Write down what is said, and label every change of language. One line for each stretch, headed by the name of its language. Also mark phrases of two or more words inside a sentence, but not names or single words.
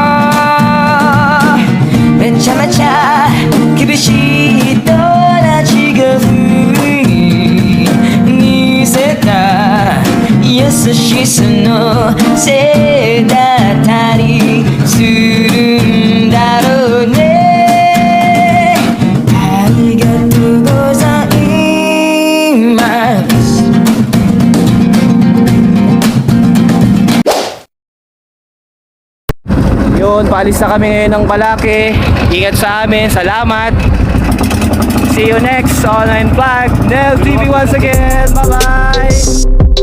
Japanese: めちゃめちゃ厳しい人たちが不意に見せた優しさのせいだったりするんだろうねありがとうございます
Filipino: Yun, paalis na kami ngayon ng Balaki. Ingat sa amin, salamat.
English: See you next online vlog. Nel TV once again. Bye bye.